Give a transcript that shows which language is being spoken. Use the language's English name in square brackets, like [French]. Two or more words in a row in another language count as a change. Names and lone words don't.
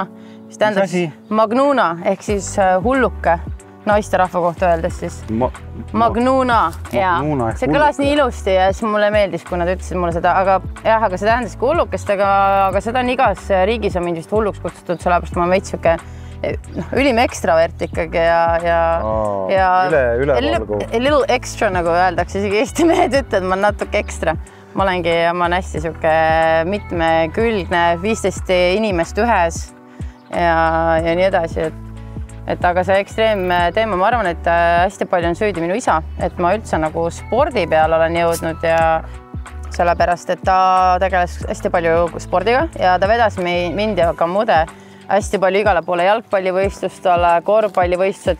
[Estonian] Mis tähendab Magnuna ehk siis hulluke naiste rahva kohta öeldes siis. Magnuna, jaa. See kõlas nii ilusti ja siis mulle meeldis, kui nad ütlesid mulle seda, aga see tähendas ka hullukest, aga seda on igas riigis on mind vist hulluks kutsutud, sellepärast ma veits siuke ülim ekstravert ikkagi ja [English] a little extra, [Estonian] nagu öeldakse, isegi Eesti mehed ütlevad, ma olen natuke ekstra. Ma olengi ja ma olen hästi siuke mitmekülgne, 15 inimest ühes ja nii edasi. Et aga see ekstreemteema, ma arvan, et hästi palju on süüdi minu isa, et ma üldse nagu spordi peal olen jõudnud ja sellepärast, et ta tegeles hästi palju spordiga ja ta vedas mind ja ka mude hästi palju igale poole jalgpallivõistlustele, korvpallivõistlused.